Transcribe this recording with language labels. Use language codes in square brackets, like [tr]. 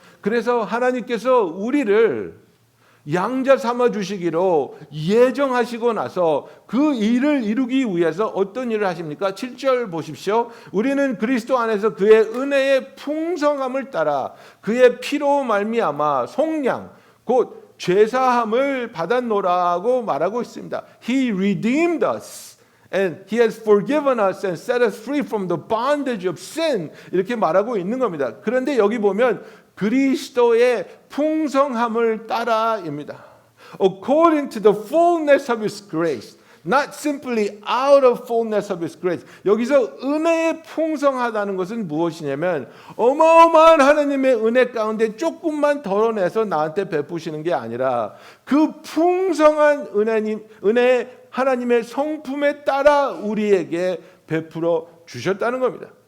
[ko] 그래서 하나님께서 우리를 양자 삼아 주시기로 예정하시고 나서 그 일을 이루기 위해서 어떤 일을 하십니까? 7절 보십시오. 우리는 그리스도 안에서 그의 은혜의 풍성함을 따라 그의 피로 말미암아 속량 곧 죄사함을 받았노라고 말하고 있습니다. [en] He redeemed us and He has forgiven us and set us free from the bondage of sin, [ko] 이렇게 말하고 있는 겁니다. 그런데 여기 보면 그리스도의 풍성함을 따라입니다. [en] According to the fullness of His grace, not simply out of fullness of His grace. [ko] 여기서 은혜의 풍성하다는 것은 무엇이냐면, 어마어마한 하나님의 은혜 가운데 조금만 덜어내서 나한테 베푸시는 게 아니라 그 풍성한 은혜 하나님의 성품에 따라 우리에게 베풀어 주셨다는 겁니다.